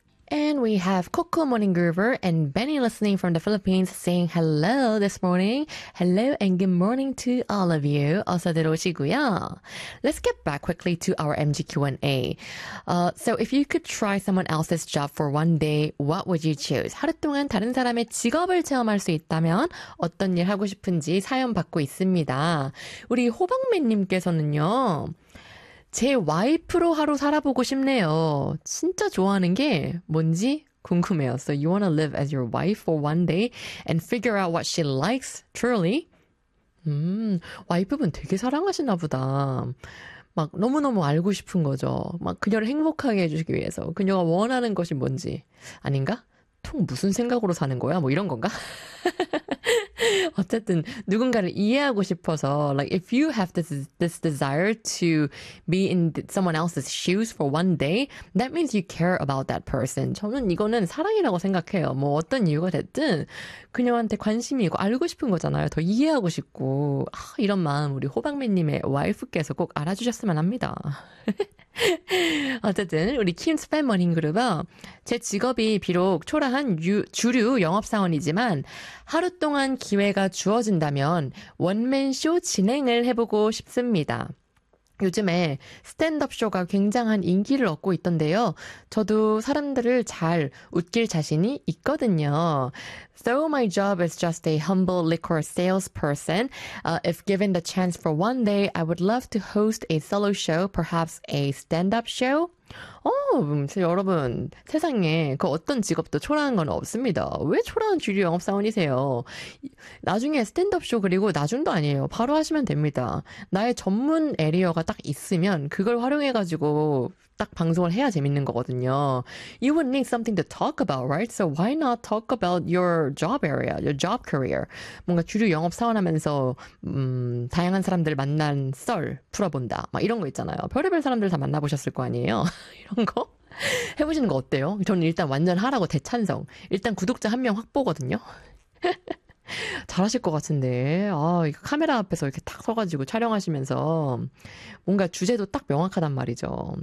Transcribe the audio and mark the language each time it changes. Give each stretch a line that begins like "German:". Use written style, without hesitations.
English: line, we have Coco Morning Groover and Benny listening from the Philippines saying hello this morning. Hello and good morning to all of you.
Korean: 어서 들어오시고요.
English: Let's get back quickly to our MG Q&A. So if you could try someone else's job for one day, what would you choose?
Korean: 하루 동안 다른 사람의 직업을 체험할 수 있다면 어떤 일 하고 싶은지 사연 받고 있습니다. 우리 호박맨님께서는요. 제 와이프로 하루 살아보고 싶네요. 진짜 좋아하는 게 뭔지 궁금해요.
English: So you want to live as your wife for one day and figure out what she likes, truly?
Korean: 와이프분 되게 사랑하시나 보다. 막 너무너무 알고 싶은 거죠. 막 그녀를 행복하게 해주기 위해서. 그녀가 원하는 것이 뭔지. 아닌가? 총 무슨 생각으로 사는 거야? 뭐 이런 건가? 어쨌든 누군가를 이해하고 싶어서
English: like if you have this desire to be in someone else's shoes for one day, that means you care about that person.
Korean: 저는 이거는 사랑이라고 생각해요. 뭐 어떤 이유가 됐든 그녀한테 관심이 있고 알고 싶은 거잖아요. 더 이해하고 싶고 아, 이런 마음 우리 호박맨님의 와이프께서 꼭 알아주셨으면 합니다. 어쨌든 우리 Kim's Fan Morning Group은 제 직업이 비록 초라한 주류 영업사원이지만 하루 동안 기회가 주어진다면 원맨쇼 진행을 해보고 싶습니다. 요즘에 스탠드업 쇼가 굉장한 인기를 얻고 있던데요. 저도 사람들을 잘 웃길 자신이 있거든요.
English: So my job is just a humble liquor salesperson. If given the chance for one day, I would love to host a solo show, perhaps a stand-up show.
Korean: 여러분, 세상에 그 어떤 직업도 초라한 건 없습니다. 왜 초라한 주류 영업사원이세요? 나중에 스탠드업 쇼 그리고 나중도 아니에요. 바로 하시면 됩니다. 나의 전문 에리어가 딱 있으면 그걸 활용해가지고 딱 방송을 해야 재밌는 거거든요.
English: You would need something to talk about, right? So why not talk about your job area, your job career?
Korean: 뭔가 주류 영업사원 하면서 다양한 사람들 만난 썰 풀어본다. 막 이런 거 있잖아요. 별의별 사람들 다 만나보셨을 거 아니에요? 이런 거? 해보시는 거 어때요? 저는 일단 완전 하라고 대찬성. 일단 구독자 한 명 확보거든요. 잘하실 것 같은데. 아, 이거 카메라 앞에서 이렇게 탁 서가지고 촬영하시면서 뭔가 주제도 딱 명확하단 말이죠.